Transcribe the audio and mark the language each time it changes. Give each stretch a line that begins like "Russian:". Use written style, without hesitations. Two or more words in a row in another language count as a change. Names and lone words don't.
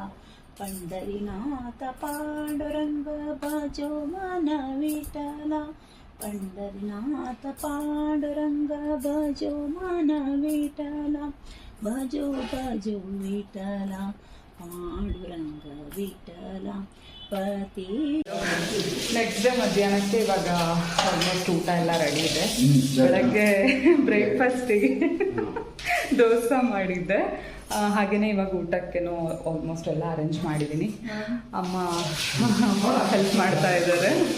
Marathi: पंढरीनाथ पांडुरंग भाजो मन विठला पंढरीनाथ पांडुरंग भाजो मन विठला भजो भजो विठला पांडुरंग विठला पति.
English: next day
Kannada: ಮಧ್ಯಾಹ್ನಕ್ಕೆ ಇವಾಗ ಆಲ್ಮೋಸ್ಟ್ ಊಟ ಎಲ್ಲ ರೆಡಿ ಇದೆ. ಬೆಳಗ್ಗೆ ಬ್ರೇಕ್ಫಾಸ್ಟಿಗೆ ದೋಸೆ ಮಾಡಿದ್ದೆ. ಹಾಗೆಯೇ ಇವಾಗ ಊಟಕ್ಕೇನು ಆಲ್ಮೋಸ್ಟ್ ಎಲ್ಲ ಅರೇಂಜ್ ಮಾಡಿದ್ದೀನಿ. ಅಮ್ಮ ಹೆಲ್ಪ್ ಮಾಡ್ತಾ ಇದ್ದಾರೆ.